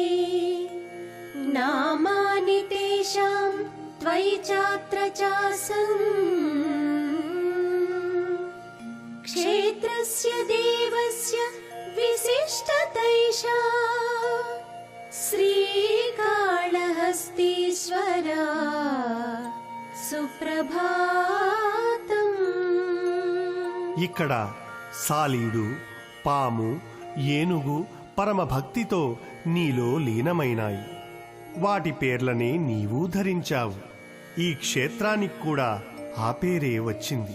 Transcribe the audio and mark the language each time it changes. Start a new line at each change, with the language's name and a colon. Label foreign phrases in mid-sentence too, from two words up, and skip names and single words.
Sanskrit: नामानि तेषां त्वयि चात्र चासन् क्षेत्रस्य देवस्य विशिष्टतैषा श्रीकाళहस्तीश्वरा సుప్రభాతం.
Telugu: ఇక్కడ సాలీడు, పాము, ఏనుగు పరమ భక్తితో నీలో లీనమైనాయి. వాటి పేర్లనే నీవు ధరించావు. ఈ క్షేత్రానికి కూడా ఆ పేరే వచ్చింది.